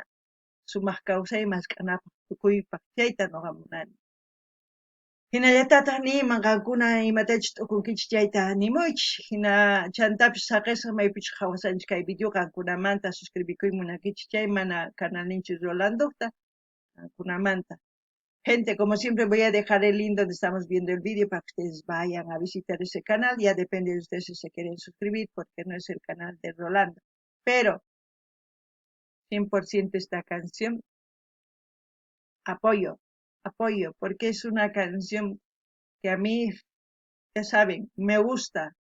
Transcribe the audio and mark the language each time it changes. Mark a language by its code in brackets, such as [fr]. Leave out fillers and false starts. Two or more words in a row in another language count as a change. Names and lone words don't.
[qu] Sumaq kawsay mask'anapaq tukuypaq, chayta noqa munani. Hinallatataq niyman qankuna imatachus t'ukunkichis chayta nimuychis, hina chantapis saqisqa maypichus hawasanchis kay video qankunamanta suscribikuy munakichis chay mana canalninchis Rolandoqta qankunamanta. [es] Gente, como siempre voy a dejar el link donde estamos viendo el vídeo para que ustedes vayan a visitar ese canal. Ya depende de ustedes si se quieren suscribir, porque no es el canal de Rolando. Pero 100% esta canción apoyo, porque es una canción que a mí, ya saben, me gusta.